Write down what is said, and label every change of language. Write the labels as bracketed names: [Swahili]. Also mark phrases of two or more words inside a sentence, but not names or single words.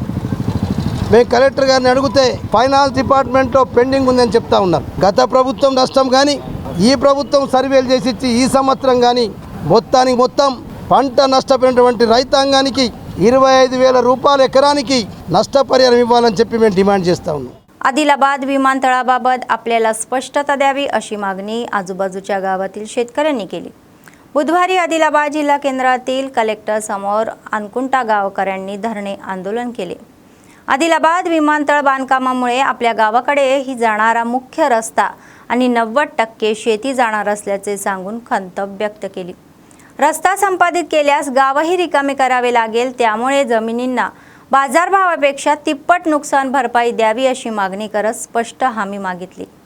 [Telugu] మేము కలెక్టర్ గారిని అడిగితే ఫైనాన్స్ డిపార్ట్మెంట్లో పెండింగ్ ఉందని చెప్తా ఉన్నారు. గత ప్రభుత్వం నష్టం కానీ ఈ ప్రభుత్వం సర్వేలు చేసి ఇచ్చి ఈ సంవత్సరం కానీ మొత్తం పంట నష్టపోయినటువంటి రైతాంగానికి 25,000 రూపాయల ఎకరానికి నష్టపరిహారం ఇవ్వాలని చెప్పి మేము డిమాండ్ చేస్తా ఉన్నాం. [Marathi] आदिलाबाद विमानतळाबाबत आपल्याला स्पष्टता द्यावी अशी मागणी आजूबाजूच्या गावातील शेतकऱ्यांनी केली. बुधवारी आदिलाबाद जिल्हा केंद्रातील कलेक्टर समोर अनकुंटा गावकऱ्यांनी धरणे आंदोलन केले. आदिलाबाद विमानतळ बांधकामामुळे आपल्या गावाकडे ही जाणारा मुख्य रस्ता आणि 90% शेती जाणार असल्याचे सांगून खंत व्यक्त केली. रस्ता संपादित केल्यास गावही रिकामे करावे लागेल, त्यामुळे जमिनींना बाजारभावापेक्षा तिप्पट नुकसान भरपाई द्यावी अशी मागणी करत स्पष्ट हमी मागितली.